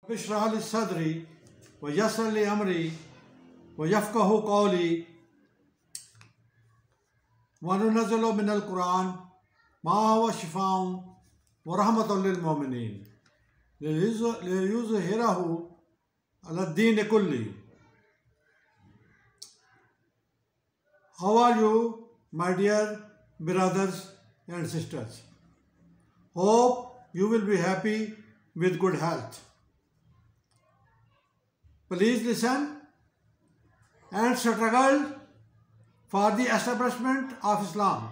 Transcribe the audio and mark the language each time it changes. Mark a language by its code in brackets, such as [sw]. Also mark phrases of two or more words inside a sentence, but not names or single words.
[ar] اشرح لي صدري ويسر لي أمري يفقهوا قولي وننزل من القرآن ما هو شفاء ورحمة للمؤمنين ليظهره على الدين كله. [en] How are you, my dear brothers and sisters? Hope you will be happy with good health. Please listen and struggle for the establishment of Islam.